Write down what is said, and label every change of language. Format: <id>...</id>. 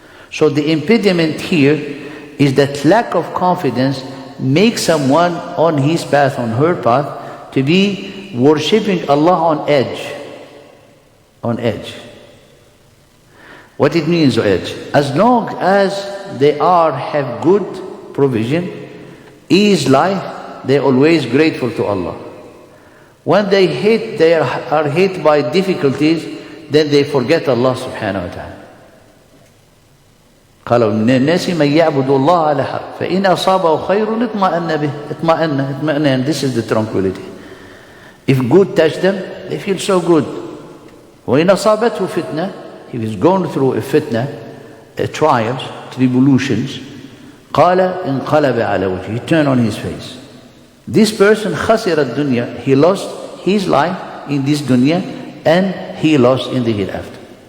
<en>So the impediment here is that lack of confidence makes someone on his path, on her path, to be worshipping Allah on edge. On edge. What it means, edge? As long as they have good provision, ease life, they're always grateful to Allah. When they are hit by difficulties, then they forget Allah subhanahu wa ta'ala.</en> <ar>قالوا من الناس من يعبد الله على حرف فإن أصابه خير اطمأن به اطمأن.</ar> <en>This is the tranquility. If good touch them, they feel so good.</en> <ar>وإن أصابته فتنة,</ar> <en>if he's gone through a fitna, trials, tribulations,</en> <ar>قال انقلب على وجهه,</ar> <en>he turned on his face. This person</en> <ar>خسر الدنيا,</ar> <en>he lost his life in this dunya and he lost in the hereafter.</en>